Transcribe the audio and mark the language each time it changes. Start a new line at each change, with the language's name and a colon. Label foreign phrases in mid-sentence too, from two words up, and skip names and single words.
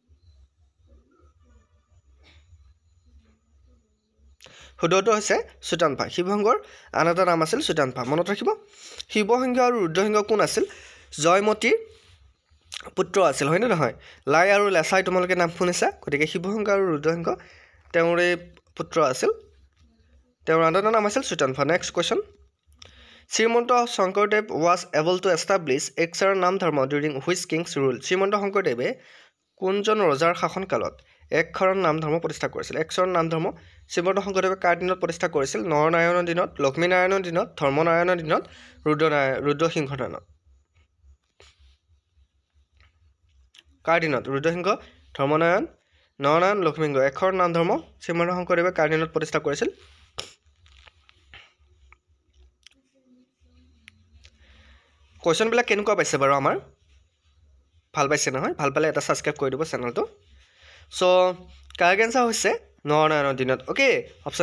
Assamese: শুদ্ধটো হৈছে সুতানফা শিৱ সিংহৰ আন এটা নাম আছিল সুতানফা মনত ৰাখিব শিৱ সিংহ আৰু ৰুদ্ৰসিংহ কোন আছিল জয়মতীৰ পুত্ৰ আছিল হয়নে নহয় লাই আৰু লেছাই তোমালোকে নাম শুনিছা গতিকে শিৱ সিংহ আৰু ৰুদ্ৰসিংহ তেওঁৰে পুত্ৰ আছিল তেওঁৰ আন এটা নাম আছিল সুতানফা
English: next question
Assamese: শ্ৰীমন্ত শংকৰদেৱ
English: was able to establish
Assamese: একশৰণ নাম ধৰ্ম
English: during which king's rule
Assamese: শ্ৰীমন্ত শংকৰদেৱে কোনজন ৰজাৰ শাসনকালত একশৰণ নাম ধৰ্ম প্ৰতিষ্ঠা কৰিছিল একশৰণ নাম ধৰ্ম শ্ৰীমন্ত শংকৰদেৱে কাৰ দিনত প্ৰতিষ্ঠা কৰিছিল নৰনাৰায়ণৰ দিনত লক্ষ্মীনাৰায়ণৰ দিনত ধৰ্মনাৰায়ণৰ দিনত ৰুদ্ৰসিংহৰ দিনত কাৰ দিনত ৰুদ্ৰসিংহ ধৰ্মনাৰায়ণ নৰনাৰায়ণ লক্ষ্মীসিংহ একশৰণ নাম ধৰ্ম শ্ৰীমন্ত শংকৰদেৱে কাৰ দিনত প্ৰতিষ্ঠা কৰিছিল কোৱেশ্চনবিলাক কেনেকুৱা পাইছে বাৰু আমাৰ ভাল পাইছে নহয় ভাল পালে এটা সাবস্ক্ৰাইব কৰি দিব চেনেলটো
English: so correct answer
Assamese: হৈছে নৰনাৰায়ণৰ দিনত
English: okay option